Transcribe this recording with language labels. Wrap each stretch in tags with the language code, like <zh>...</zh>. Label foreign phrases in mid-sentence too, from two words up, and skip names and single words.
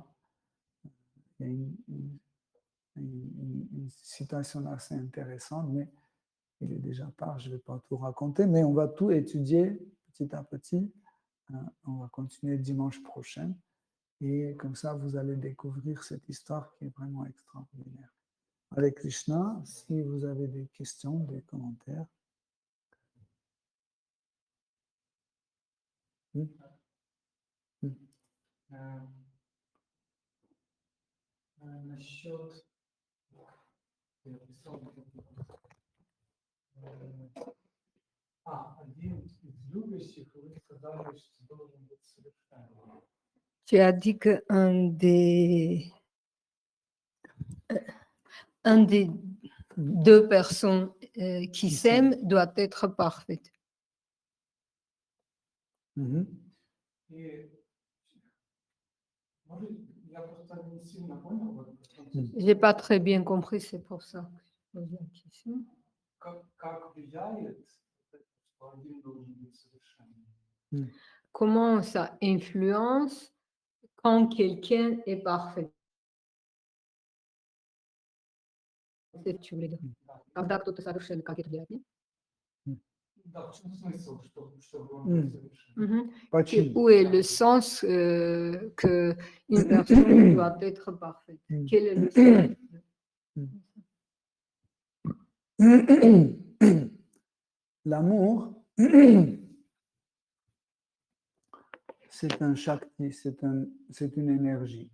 <fr>Il y a une citation assez intéressante, mais il est déjà tard, je ne vais pas tout raconter, mais on va tout étudier petit à petit. On va continuer dimanche prochain. Et comme ça, vous allez découvrir cette histoire qui est vraiment extraordinaire.</fr> <sa>Hare Krishna,</sa> <fr>si vous avez des questions, des commentaires.</fr> <ru>Насчет один из любящих, вы сказали, что должен быть совершенным.</ru> <fr>Tu as dit qu'un des deux personnes qui s'aiment doit être parfaite.</fr> <ru>И, может, я просто не сильно понял, вот,</ru> <fr>J'ai pas très bien compris, c'est pour ça que je pose la question.</fr> <ru>как влияет, что один должен быть совершенным.</ru> <fr>Comment ça influence quand quelqu'un est parfait? C'est tu voulais dire.</fr> <ru>Когда кто-то совершенный, как это делать, нет? Да, в чем смысл, чтобы он был совершенным? Mhm. Почему?</ru> <fr>Où est le sens que une personne doit être parfaite? Quel est le sens? L'amour, c'est un shakti, c'est une énergie.</fr>